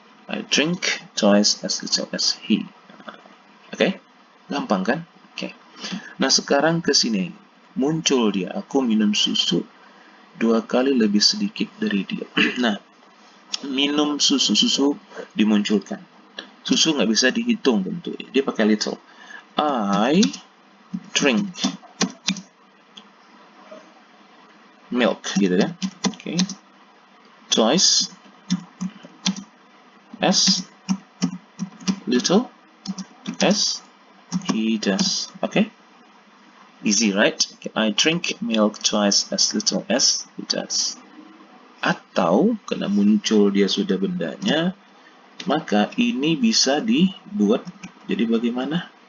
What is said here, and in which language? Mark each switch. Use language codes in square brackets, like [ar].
[en] I drink twice as little as he. [id] Oke, gampang kan? Oke. Nah, sekarang ke sini muncul dia, aku minum susu 2 kali lebih sedikit dari dia. Nah, minum susu dimunculkan. Susu nggak bisa dihitung bentuknya, dia pakai little. [en] I drink milk, [id] gitu kan? Oke. [en] Twice as little as he does. Okay? Easy, right? Okay. I drink milk twice as little as he does. [id] Atau, karena muncul dia sudah bendanya, maka ini bisa dibuat jadi bagaimana?